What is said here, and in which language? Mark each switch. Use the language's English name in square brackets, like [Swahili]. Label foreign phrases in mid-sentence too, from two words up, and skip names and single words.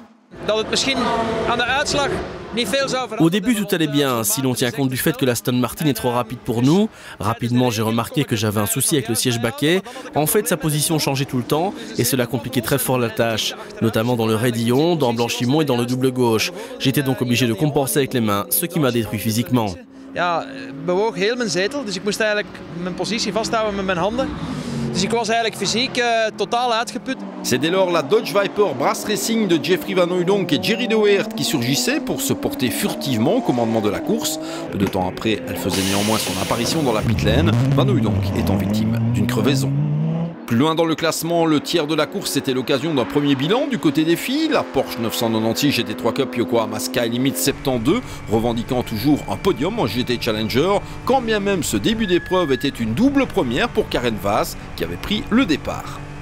[French] Au début, tout allait bien, si l'on tient compte du fait que l'Aston Martin est trop rapide pour nous. Rapidement, j'ai remarqué que j'avais un souci avec le siège baquet. En fait, sa position changeait tout le temps et cela compliquait très fort la tâche, notamment dans le raidillon, dans le blanchiment et dans le double gauche. J'étais donc obligé de compenser avec les mains, ce qui m'a détruit physiquement. [Dutch] ja, bewoog heel mijn zetel. Dus ik moest eigenlijk mijn positie vasthouden met mijn handen. Dus ik was eigenlijk fysiek totaal uitgeput. [French] C'est dès lors la Dodge Viper Brass Racing de Jeffrey Van Hooydonk et Jerry De Weert qui surgissait pour se porter furtivement au commandement de la course. Peu de temps après, elle faisait néanmoins son apparition dans la [English] pit lane, [French] Van Hooydonk étant victime d'une crevaison. Plus loin dans le classement, le tiers de la course était l'occasion d'un premier bilan du côté des filles. La Porsche 996 GT3 Cup Yokohama Sky Limit 72, revendiquant toujours un podium en GT Challenger, quand bien même ce début d'épreuve était une double première pour Karen Vaas, qui avait pris le départ.